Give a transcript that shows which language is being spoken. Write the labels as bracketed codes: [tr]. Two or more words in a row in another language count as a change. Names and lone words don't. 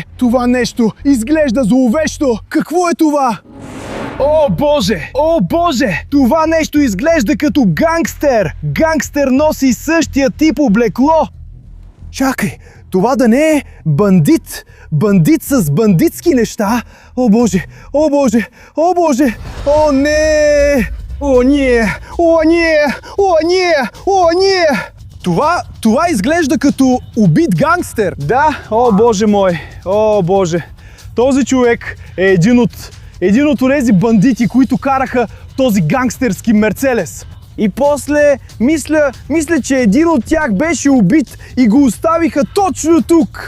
[bg] Това нещо изглежда зловещо! Какво е това? О, Боже! О, Боже! Това нещо изглежда като гангстер! Гангстер носи същия тип облекло! Чакай! Това да не е бандит! Бандит с бандитски неща! О, Боже! О, Боже! О, Боже! О, не! О, не! О, не! О, не! О, не! Това изглежда като убит гангстер. Да, о Боже мой, о Боже. Този човек е един от тези бандити, които караха този гангстерски Мерцедес. И после мисля, че един от тях беше убит и го оставиха точно тук.